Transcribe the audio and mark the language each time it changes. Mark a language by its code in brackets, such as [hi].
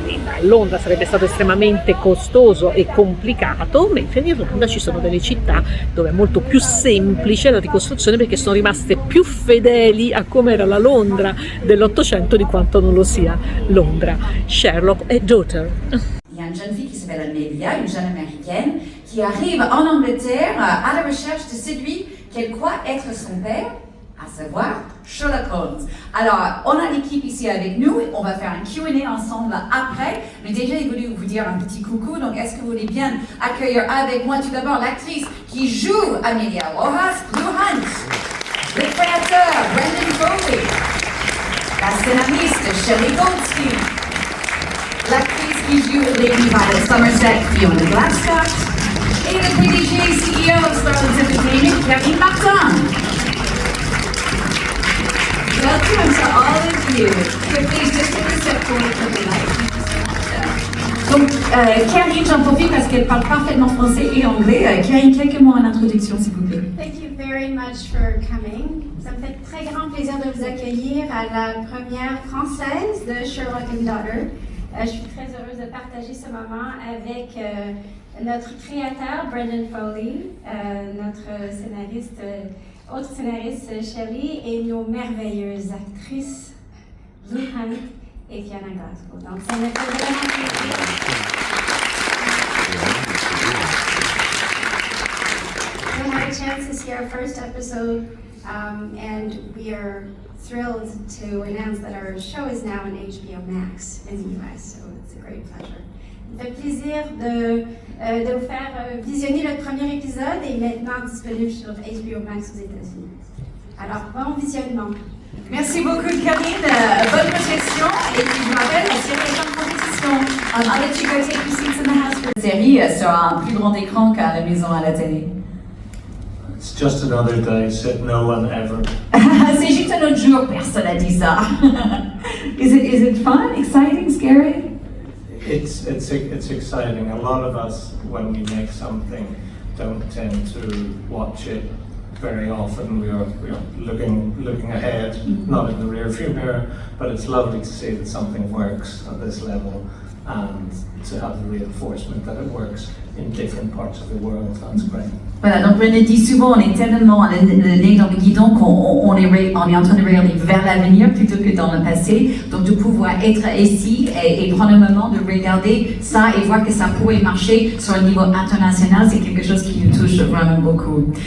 [it] a Londra sarebbe stato estremamente costoso e complicato, mentre in Irlanda ci sono delle città dove è molto più semplice la ricostruzione, perché sono rimaste più fedeli a come era la Londra dell'Ottocento di quanto non lo sia Londra. Sherlock e Daughter. [fr] Il y a une jeune fille qui s'appelle Amelia, une jeune américaine, qui arrive en Angleterre à la recherche de celui qu'elle croit être son père, à savoir Sherlock Holmes. Alors, on a l'équipe ici avec nous, on va faire un Q&A ensemble après, mais déjà, il voulait vous dire un petit coucou, donc est-ce que vous voulez bien accueillir avec moi tout d'abord l'actrice qui joue Amelia Rojas, Blue Hunt, le créateur, Brendan Foley, la scénariste, Shelley Goldstein, l'actrice qui joue Lady Violet Somerset, Fiona Gladstock, et le PDG [en] CEO of Starlings Entertainment, [fr] Kevin Martin. [en] Welcome to all of you. So please just take a step forward to the light. [fr] Donc, Karine, j'en profite parce qu'elle parle parfaitement français et anglais. Karine, quelques mots en introduction, s'il vous plaît. [en] Thank you very much for coming. [fr] Ça me fait très grand plaisir de vous accueillir à la première française de Sherlock and Daughter. Je suis très heureuse de partager ce moment avec notre créateur, Brendan Foley, notre scénariste, autre scénariste, Shelley, et nos merveilleuses actrices, Blue Hunt et Fiona Glasgow. Donc, ça me fait vraiment plaisir. [en] We had a chance to see our first episode, and we are thrilled to announce that our show is now on HBO Max in the US, so it's a great pleasure. [fr] Ça fait plaisir de vous faire visionner le premier épisode et maintenant disponible sur HBO Max aux États-Unis. Alors, bon visionnement. Merci beaucoup, Karine. Bonne réflexion. Et puis, je me rappelle, la série est en compétition. [en] I'll let you go take your seats in the house. [fr] La série sera un plus grand écran qu'à la maison à la télé. [en] It's just another day, said no one ever. [fr] C'est juste un autre jour, personne n'a dit ça. [en] Is it fun, exciting, scary? It's exciting. A lot of us, when we make something, don't tend to watch it very often. We are looking ahead, not in the rearview mirror. But it's lovely to see that something works at this level, and to have the reinforcement that it works in different parts of the world. That's great. [fr] Voilà, donc Brendan dit souvent, on est tellement le nez dans le guidon qu'on est en train de regarder vers l'avenir plutôt que dans le passé. Donc de pouvoir être ici et prendre un moment de regarder ça et voir que ça pourrait marcher sur un niveau international, c'est quelque chose qui nous touche vraiment beaucoup.